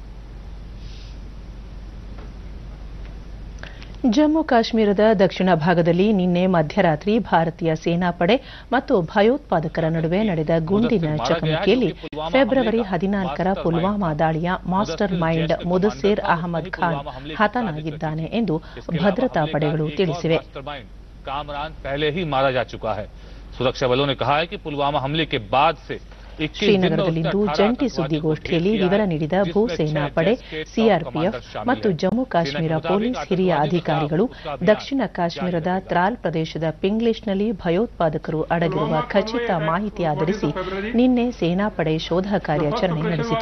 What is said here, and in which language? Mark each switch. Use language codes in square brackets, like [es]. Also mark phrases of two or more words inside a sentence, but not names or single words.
[kn] ಜಮ್ಮು ಕಾಶ್ಮೀರದ ದಕ್ಷಿಣ ಭಾಗದಲ್ಲಿ ನಿನ್ನೆ ಮಧ್ಯರಾತ್ರಿ ಭಾರತೀಯ ಸೇನಾಪಡೆ ಮತ್ತು ಭಯೋತ್ಪಾದಕರ ನಡುವೆ ನಡೆದ ಗುಂಡಿನ ಚಕಮಕಿಯಲ್ಲಿ ಫೆಬ್ರವರಿ 14ರ ಪುಲ್ವಾಮಾ ದಾಳಿಯ [en] master mind [kn] ಮುದಸ್ಸಿರ್ ಅಹಮದ್ ಖಾನ್ ಹತನಾಗಿದ್ದಾನೆ ಎಂದು ಭದ್ರತಾ ಪಡೆಗಳು ತಿಳಿಸಿವೆ. [hi] सुरक्षा बलों ने कहा है कि पुलवामा हमले के बाद से [kn] ಶ್ರೀನಗರದಲ್ಲಿಂದು ಜಂಟಿ ಸುದ್ದಿಗೋಷ್ಠಿಯಲ್ಲಿ ವಿವರ ನೀಡಿದ ಭೂಸೇನಾ ಪಡೆ, ಸಿಆರ್ಪಿಎಫ್ ಮತ್ತು ಜಮ್ಮು ಕಾಶ್ಮೀರ ಪೊಲೀಸ್ ಹಿರಿಯ ಅಧಿಕಾರಿಗಳು ದಕ್ಷಿಣ ಕಾಶ್ಮೀರದ ತ್ರಾಲ್ ಪ್ರದೇಶದ ಪಿಂಗ್ಲಿಷ್ನಲ್ಲಿ ಭಯೋತ್ಪಾದಕರು ಅಡಗಿರುವ ಖಚಿತ ಮಾಹಿತಿ ಆಧರಿಸಿ ನಿನ್ನೆ ಸೇನಾಪಡೆ ಶೋಧ ಕಾರ್ಯಾಚರಣೆ ನಡೆಸಿತು.